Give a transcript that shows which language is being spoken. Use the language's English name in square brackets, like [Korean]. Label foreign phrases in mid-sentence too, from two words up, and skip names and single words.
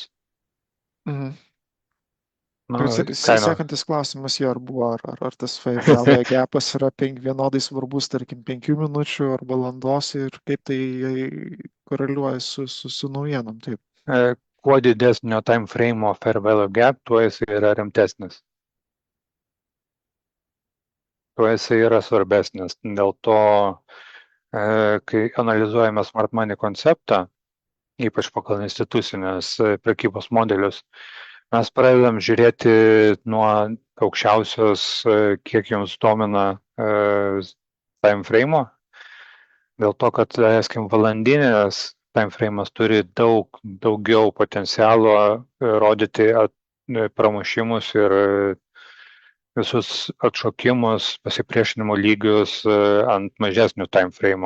[Lithuanian] Mhm. Nu, Ir kaina. sekantis klausimas jo ar buvo, ar tas [English] value gapas [Lithuanian] yra vienodai svarbus, tarkim, 5 minučių ar valandos ir kaip tai koreliuoja su naujienom. Taip. Kuo didesnio [English] time frame fair value gap, [Lithuanian] tuo jis yra rimtesnis. Tuo jis yra svarbesnis. Dėl to, kai analizuojame [English] smart money [Lithuanian] konceptą, ypač pagal institucinės prekybos modelius, mes pradedam žiūrėti nuo aukščiausios, kiek jums domina [English] time frame, [Lithuanian] dėl to, kad, leiskim, valandinės [English] time frame'as [Lithuanian] turi daugiau potencialo rodyti pramušimus ir visus atšokimus, pasipriešinimo lygius ant mažesnių [English] time frame'o.